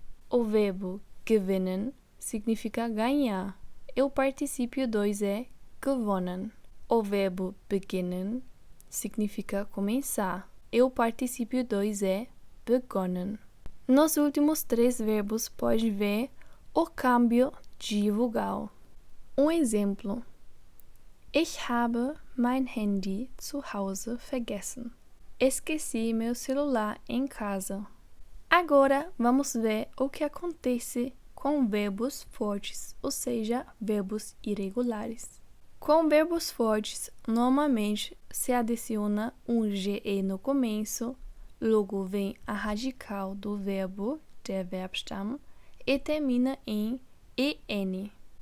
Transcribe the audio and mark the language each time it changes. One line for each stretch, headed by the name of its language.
Portuguese: O verbo gewinnen significa ganhar e o particípio 2 é gewonnen. O verbo beginnen significa começar e o particípio 2 é begonnen. Nos últimos 3 verbos pode ver o câmbio de vogal. Um exemplo.
German: Ich habe mein Handy zu Hause vergessen.
Portuguese: Esqueci meu celular em casa. Agora vamos ver o que acontece com verbos fortes, ou seja, verbos irregulares. Com verbos fortes, normalmente se adiciona um GE no começo, logo vem a radical do verbo, der Verbstamm, e termina em EN.